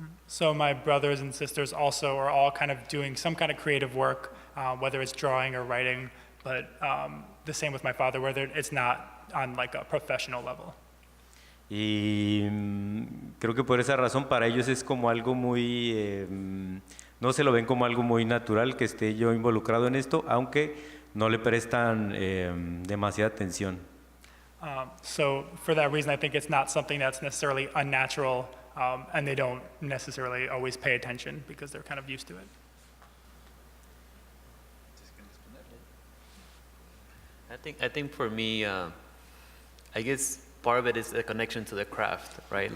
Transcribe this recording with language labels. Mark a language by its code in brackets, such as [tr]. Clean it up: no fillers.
[en] So my brothers and sisters also are all kind of doing some kind of creative work, whether it's drawing or writing, but the same with my father, whether it's not on like a professional level. [es] Y creo que por esa razón para ellos es como algo muy no se lo ven como algo muy natural que esté yo involucrado en esto, aunque no le prestan demasiada atención. [en] So for that reason, I think it's not something that's necessarily unnatural, and they don't necessarily always pay attention because they're kind of used to it. I think for me, I guess part of it is the connection to the craft, right?